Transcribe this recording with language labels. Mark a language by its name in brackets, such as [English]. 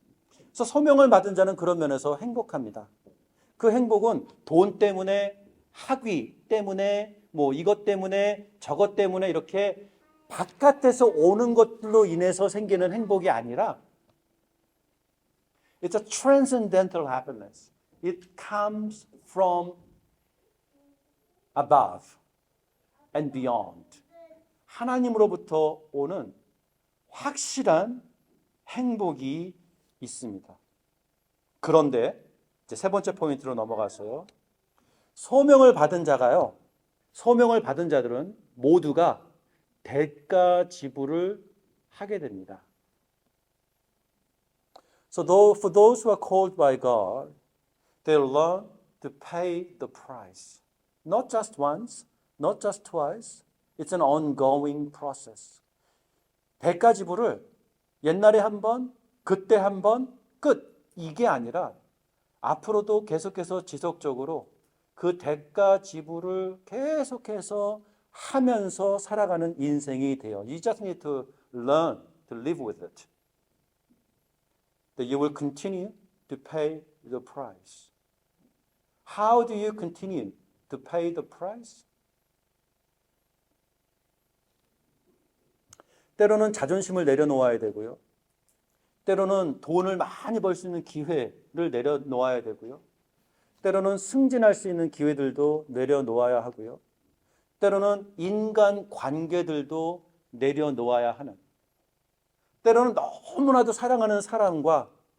[Korean] 그래서 소명을 받은 자는 그런 면에서 행복합니다. 그 행복은 돈 때문에, 학위 때문에, 뭐 이것 때문에, 저것 때문에 이렇게 바깥에서 오는 것들로 인해서 생기는 행복이 아니라 [English] It's a transcendental happiness. It comes from above and beyond. [Korean] 하나님으로부터 오는 확실한 행복이 있습니다. 그런데 이제 세 번째 포인트로 넘어가서요. 소명을 받은 자가요. 소명을 받은 자들은 모두가 대가 지불을 하게 됩니다. [English] So for those who are called by God, they'll learn to pay the price. Not just once, not just twice. It's an ongoing process. [Korean] 대가 지불을 옛날에 한 번, 그때 한 번, 끝. 이게 아니라 앞으로도 계속해서 지속적으로 그 대가 지불을 계속해서 하면서 살아가는 인생이 돼요. [English] You just need to learn to live with it. That you will continue to pay the price. How do you continue to pay the price? [Korean] 때로는 자존심을 내려놓아야 되고요. 때로는 돈을 많이 벌 수 있는 기회를 내려놓아야 되고요. 때로는 승진할 수 있는 기회들도 내려놓아야 하고요. 때로는 인간 관계들도 내려놓아야 하는, 때로는 너무나도 사랑하는 사람과